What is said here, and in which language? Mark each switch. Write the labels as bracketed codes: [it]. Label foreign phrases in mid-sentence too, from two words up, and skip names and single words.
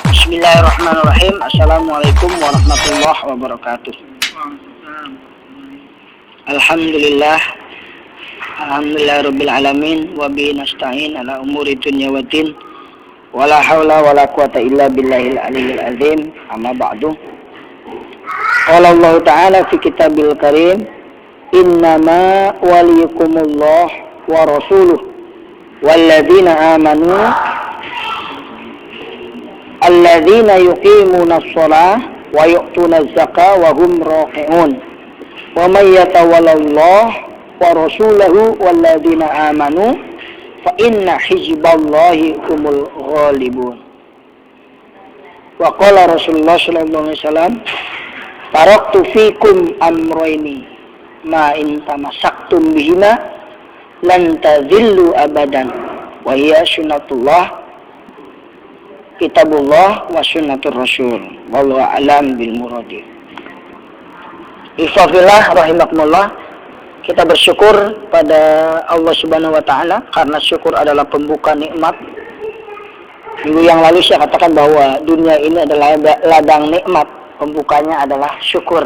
[ar] بسم الله الرحمن الرحيم السلام عليكم ورحمة الله وبركاته. الحمد لله رب العالمين وبه نستعين على أمور الدنيا والدين. ولا حول ولا قوة إلا بالله العلي العظيم. أما بعد قال الله تعالى في الكتاب الكريم إنما وليكم الله ورسوله والذين آمنوا الذين يقيمون الصلاة ويؤتون الزكاة وهم راكعون ومن يتول الله ورسوله والذين آمنوا فإن حزب الله هم الغالبون. وقال رسول الله صلى الله عليه وسلم تركت فيكم أمرين ما إن تمسكتم بهما لن تضلوا أبدا وهي سنة الله كتاب الله وسنة الرسول والله أعلم بالمراد. إخوة في الله رحمكم الله, [id] kita bersyukur pada Allah [ar] سبحانه وتعالى [id] karena syukur adalah pembuka nikmat. Minggu yang lalu saya katakan bahwa dunia ini adalah ladang nikmat, pembukanya adalah syukur.